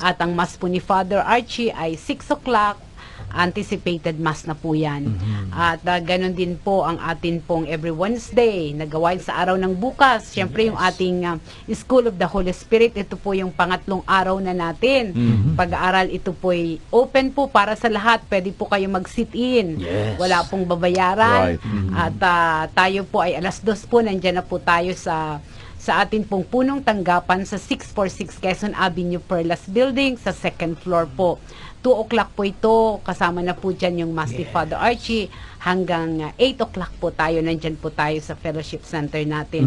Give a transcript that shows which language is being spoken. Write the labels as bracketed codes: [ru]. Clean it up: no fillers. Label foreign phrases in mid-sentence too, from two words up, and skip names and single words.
[tl] At ang mass po ni Father Archie ay 6 o'clock. [en] Anticipated mass [tl] na po yan. At ganun din po ang atin pong [en] every Wednesday [tl] na gawain sa araw ng bukas. Siyempre yung ating School of the Holy Spirit, ito po yung pangatlong araw na natin. Pag-aaral, ito po ay open po para sa lahat. Pwede po kayo mag-sit-in. Yes. Wala pong babayaran. Right. At tayo po ay alas 2 po, nandyan na po tayo sa atin pong punong tanggapan sa 646 Quezon Avenue Perlas Building sa 2nd floor po. 2 o'clock po ito, kasama na po dyan yung Mass ni Father Archie, hanggang 8 o'clock po tayo, nandyan po tayo sa Fellowship Center natin.